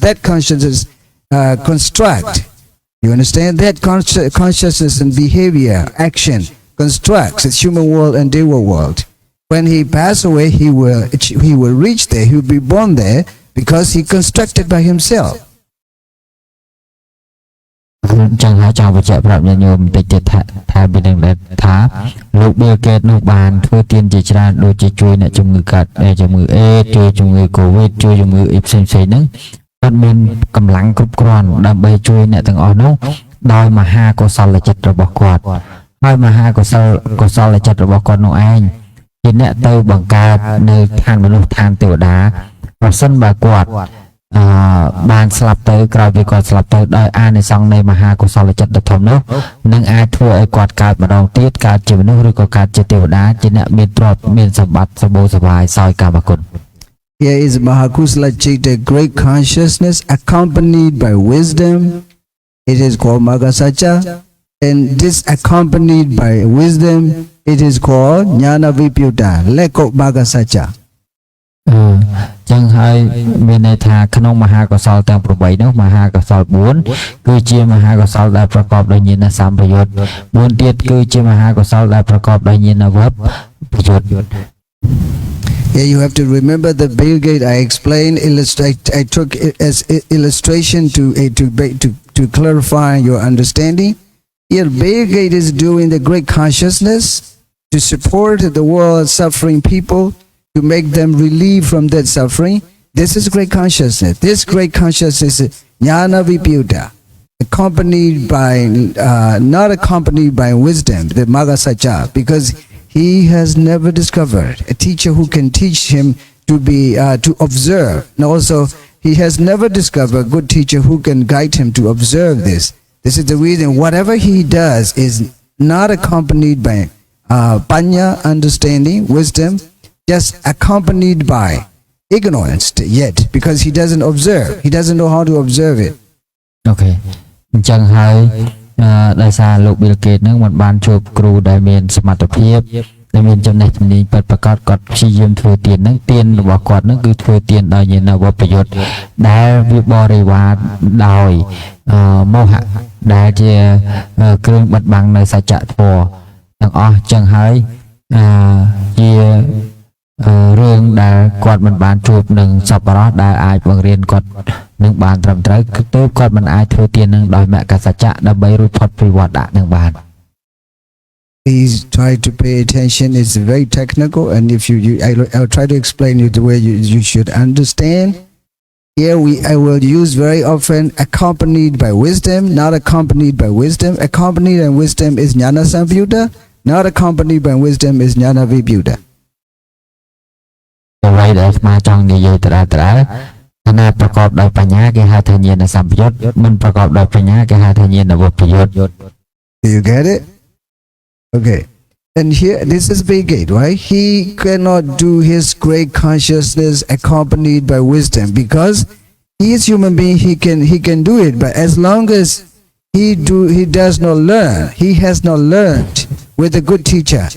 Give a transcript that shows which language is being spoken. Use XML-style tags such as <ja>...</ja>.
<en>That consciousness construct. You understand? That consciousness and behavior, action, constructs the human world and Deva world. When he passed away, he will reach there. He will be born there because he constructed by himself.</en> <km>ចឹងហើយចង់បញ្ជាក់ប្រាប់ញាតិញោមបន្តិចទៀតថាពីនឹងថាលោក Bill Gates នោះបានធ្វើទានជាច្រើនដូចជាជួយអ្នកជំងឺកាត់ជំងឺអេដជួយជំងឺ COVID ជួយជំងឺអីផ្សេងៗហ្នឹងគាត់មានកម្លាំងគ្រប់គ្រាន់ដើម្បីជួយអ្នកទាំងអស់នោះដោយមហាកុសលចិត្តរបស់គាត់ហើយមហាកុសលចិត្តរបស់គាត់នោះឯងជាអ្នកទៅបង្កើតនៅឋានមនុស្សឋានទេវតាប្រសិនបើគាត់ បានស្លាប់ទៅក្រោយពីគាត់ស្លាប់ទៅដោយអានិសង្សនៃមហាកុសលចិត្តដ៏ធំនោះនឹងអាចធ្វើឲ្យគាត់កើតម្ដងទៀតកើតជាមនុស្សឬក៏កើតជាទេវតាជាអ្នកមានទ្រព្យមានសម្បត្តិសម្បូរសប្បាយសោយកាមគុណ</km> <en>Here is Mahakusala Chitta, great consciousness accompanied by wisdom. It is called Magasacha. And this accompanied by wisdom, it is called Jnana Vipyuta, Leko Magasacha.</en> <km>ចឹងហើយមានន័យថាក្នុងមហាកុសលទាំង8នោះមហាកុសល4គឺជាមហាកុសលដែលប្រកបដោយញាណសម្បយុទ្ធ4ទៀតគឺជាមហាកុសលដែលប្រកបដោយញាណវបយុទ្ធ</km> <en>Yeah, you have to remember the Bill Gates. I explained, I took it as illustration to clarify your understanding. Here, Bill Gates is doing the great consciousness to support the world suffering people, to make them relieve from that suffering. This is great consciousness. This great consciousness is Jnana Vipyuta, accompanied by, not accompanied by wisdom, the Magasacha, because he has never discovered a teacher who can teach him to observe. And also, he has never discovered a good teacher who can guide him to observe this. This is the reason whatever he does is not accompanied by panya, understanding, wisdom, just accompanied by ignorance yet, because he doesn't observe. He doesn't know how to observe it. Okay.</en> <km>អញ្ចឹងហើយដោយសារលោក Bill Gates នឹងមិនបានជួបគ្រូដែលមានសមត្ថភាពដែលមានចំណេះជំនាញពិតប្រាកដគាត់ព្យាយាមធ្វើទាននឹងទានរបស់គាត់នឹងគឺធ្វើទានដោយញាណវបយុទ្ធដែលវាបរិវារដោយមោហៈដែលជាគ្រឿងបិទបាំងនៅសច្ចធម៌ទាំងអស់ចឹងហើយជា រឿងដែលគាត់មិនបានជួបនឹងសប្បុរសដែលអាចបង្រៀនគាត់នឹងបានត្រឹមត្រូវគឺទៅគាត់មិនអាចធ្វើទាននឹងដោយមគ្គសច្ចៈដើម្បីរួចផុតពីវត្តៈនឹងបាន</km> <en>Please try to pay attention. It's very technical, and if I'll try to explain you the way you should understand. Here I will use very often accompanied by wisdom, not accompanied by wisdom. Accompanied by wisdom is Jnana Samyutta, not accompanied by wisdom is Jnana Vipyuta.</en> <km>អ្វីដែលស្មាចង់និយាយត្រាថាណាប្រកបដោយបញ្ញាគេហៅថាញាណសម្បយុទ្ធមិនប្រកបដោយបញ្ញាគេហៅថាញាណវបយុទ្ធ</km> <en>Do you get it? Okay. And here, this is Bill Gates, right? He cannot do his great consciousness accompanied by wisdom because he is human being. He can do it, but as long as he does not learn, he has not learned with a good teacher.</en>